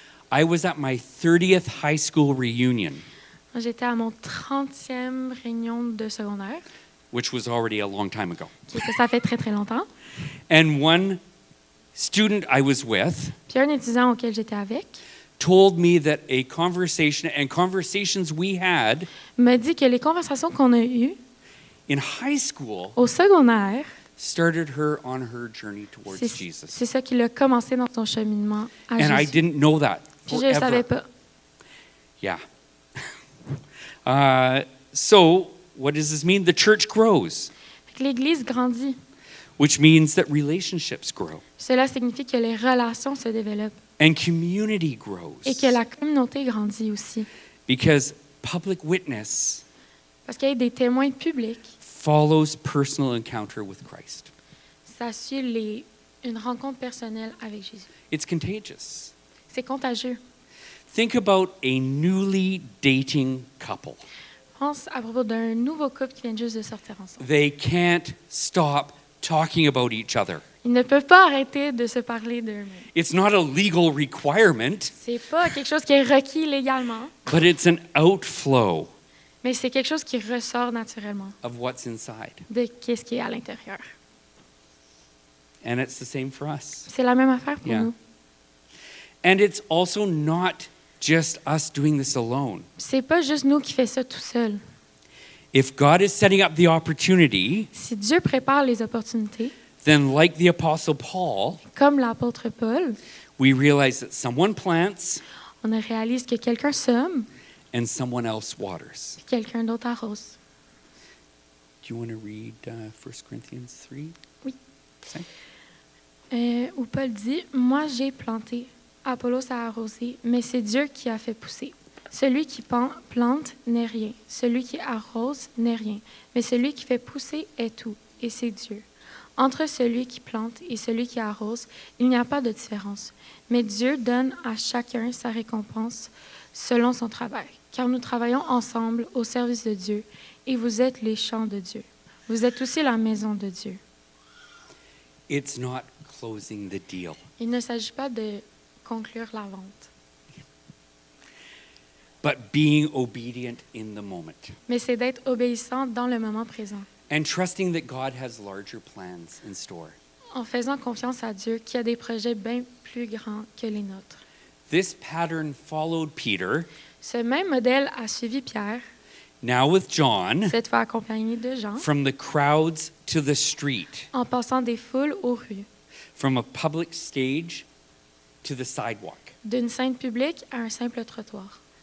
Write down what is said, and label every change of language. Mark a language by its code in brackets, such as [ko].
[en] I was at my 30th high school reunion, [fr] Moi, j'étais à mon 30e réunion de secondaire, [en] which was already a long time ago. [fr] ça fait très très longtemps. [en] And one student I was with [fr] Puis un étudiant auquel j'étais avec [en] told me that a conversation and conversations we had [fr] m'a dit que les conversations qu'on a eues [en] in high school [fr] au secondaire, [en] started her on her journey towards [fr] c'est [en] Jesus. [fr] ça qui l'a commencé dans son cheminement à [en] And I [fr] Jésus. [en] didn't know that [fr] Puis je ne le savais [en] forever. [fr] pas. [en] Yeah. So what does this mean? The church grows, [fr] Fait que l'Église grandit. [en] which means that relationships grow [fr] Cela signifie que les relations se développent [en] and community grows, [fr] et que la communauté grandit aussi. [en] because public witness [fr] Parce qu'il y a des témoins publics, [en] follows personal encounter with Christ. [fr] ça suit une rencontre personnelle avec Jésus. [en] It's contagious. [fr] C'est contagieux. [en] Think about a newly dating couple. [fr] Pense à propos d'un nouveau couple qui vient juste de sortir ensemble. [en] They can't stop talking about each other. [fr] Ils ne peuvent pas arrêter de se parler d'eux-mêmes. [en] It's not a legal requirement, [fr] C'est pas quelque chose qui est requis légalement, [en] but it's an outflow [fr] mais c'est quelque chose qui ressort naturellement [en] of what's inside. [fr] de qu'est-ce qui est à l'intérieur. [en] And it's the same for us. [fr] C'est la même affaire pour [en] Yeah. [fr] nous. [en] And it's also not just us doing this alone. [fr] C'est pas juste nous qui fait ça tout seul. [en] If God is setting up the opportunity, [fr] Si Dieu prépare les opportunités, [en] then like the Apostle Paul, [fr] comme l'apôtre Paul, [en] we realize that someone plants [fr] on réalise que quelqu'un sème [en] and someone else waters. [fr] et quelqu'un d'autre arrose. [en] Do you want to read 1 Corinthians 3? [fr] Oui. [en] Same. [fr] Où Paul dit « Moi j'ai planté, Apollos a arrosé, mais c'est Dieu qui a fait pousser. Celui qui plante n'est rien, celui qui arrose n'est rien, mais celui qui fait pousser est tout, et c'est Dieu. Entre celui qui plante et celui qui arrose, il n'y a pas de différence, mais Dieu donne à chacun sa récompense selon son travail, car nous travaillons ensemble au service de Dieu, et vous êtes les champs de Dieu. Vous êtes aussi la maison de Dieu. » [en] It's not closing the deal. [fr] Il ne s'agit pas de conclure la vente, [en] But being obedient in the moment [fr] mais c'est d'être obéissant dans le moment présent, [en] and trusting that God has larger plans in store. [fr] en faisant confiance à Dieu qui a des projets bien plus grands que les nôtres. [en] This pattern followed Peter, [fr] Ce même modèle a suivi Pierre, [en] now with John, [fr] cette fois accompagné de Jean, [en] from the crowds to the street, [fr] en passant des foules aux rues, [en] from a public stage to the sidewalk. [fr] d'une scène publique à un simple trottoir.